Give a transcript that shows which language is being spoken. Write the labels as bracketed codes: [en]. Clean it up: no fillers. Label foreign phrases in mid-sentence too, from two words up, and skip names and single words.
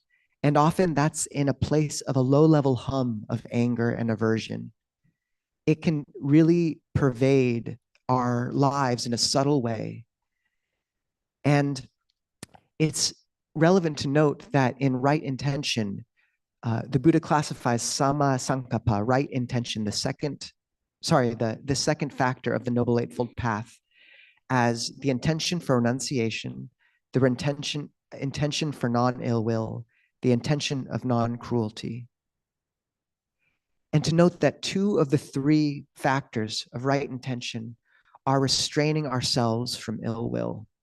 [en] And often that's in a place of a low-level hum of anger and aversion. It can really pervade our lives in a subtle way. And it's relevant to note that in right intention, the Buddha classifies [pi] sama sankappa, [en] right intention, the second factor of the Noble Eightfold Path, as the intention for renunciation, the intention for non-ill will, the intention of non-cruelty. And to note that 2 of the 3 factors of right intention are restraining ourselves from ill will.